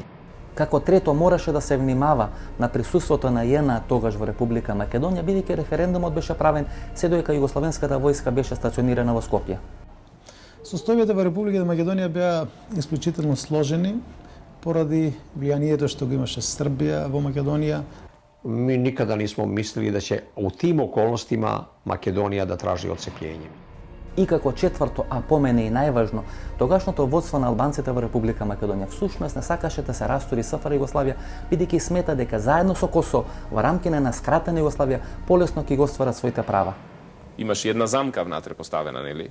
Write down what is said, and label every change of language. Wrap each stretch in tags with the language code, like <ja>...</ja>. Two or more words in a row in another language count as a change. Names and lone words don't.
<mk>Како трето, мораше да се внимава на присуството на ЈНА тогаш во Република Македонија, бидејќи референдумот беше правен се додека југословенската војска беше стационирана во Скопје. Состојбите во Република Македонија беа исклучително сложени поради влијанието што го имаше Србија во Македонија.</mk> <sr>Mi nikada nismo mislili da će u tim okolnostima Makedonija da traži odcepljenje.</sr> <mk>И како четврто, а по мене и најважно, тогашното водство на албанците во Република Македонија всушност не сакаше да се растури СФР Југославија, бидејќи смета дека заедно со Косово во рамките на скратена Југославија полесно ќе го остварат своите права. Имаше една замка внатре поставена, нели?</mk>